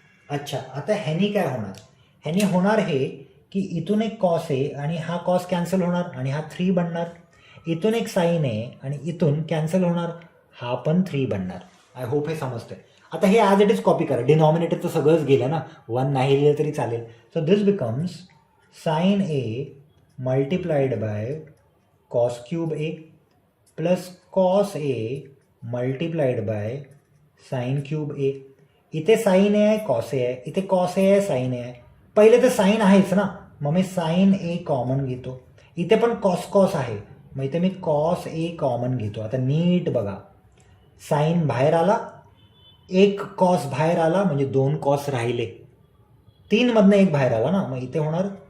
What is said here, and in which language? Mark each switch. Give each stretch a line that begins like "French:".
Marathi: अच्छा, आता ह्यानी काय होणार, ह्यानी होणार हे की इथून एक कॉस ए आणि हा कॉस कॅन्सल होणार आणि हा 3 बनणार. इथून एक साईन ए आणि इथून कॅन्सल होणार, हा पण 3 बनणार. आय होप हे समजतंय. आता हे ॲज इट इज कॉपी करा, डिनॉमिनेटरचं सगळंच गेलं ना, 1 नाही लिहिलं तरी चालेल.
English: So this becomes sine A multiplied by cos cube A plus cos A multiplied by sine cube A.
Marathi: इथे साईन ए आहे कॉस ए आहे, इथे कॉस ए आहे साईन ए आहे. पहिले तर साईन आहेच ना, मग मी साईन ए कॉमन घेतो. इथे पण कॉस कॉस आहे, मग इथे मी कॉस ए कॉमन घेतो. आता नीट बघा, साईन बाहेर आला, एक कॉस बाहेर आला म्हणजे 2 कॉस राहिले, 3 मधनं एक बाहेर आला ना, मग इथे होणार